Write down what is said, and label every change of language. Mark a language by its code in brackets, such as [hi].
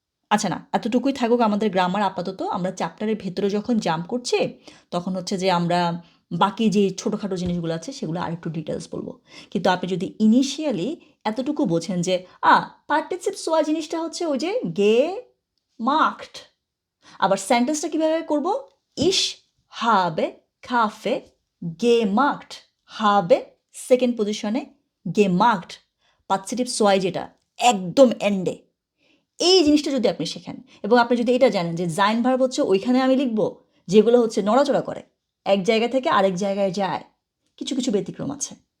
[bn] আচ্ছা না, এতটুকুই থাকুক আমাদের গ্রামার আপাতত। আমরা চ্যাপ্টারের ভেতরে যখন জাম্প করছি, তখন হচ্ছে যে আমরা বাকি যে ছোটোখাটো জিনিসগুলো আছে সেগুলো আরেকটু ডিটেলস বলবো। কিন্তু আপনি যদি ইনিশিয়ালি এতটুকু বোঝেন যে পার্টিসিপ সোয়া জিনিসটা হচ্ছে ওই যে gemacht। আবার সেন্টেন্সটা কীভাবে করব? [de] Ich habe Kaffee gemacht। [bn] habe second পজিশনে, gemacht পার্টিসিপ সোয়াই যেটা একদম এন্ডে। এই জিনিসটা যদি আপনি শেখেন এবং আপনি যদি এটা জানেন যে জাইন ভার্ব হচ্ছে ওইখানে আমি লিখব যেগুলো হচ্ছে নড়াচড়া করে, এক জায়গা থেকে আরেক জায়গায় যায়, কিছু কিছু ব্যতিক্রম আছে।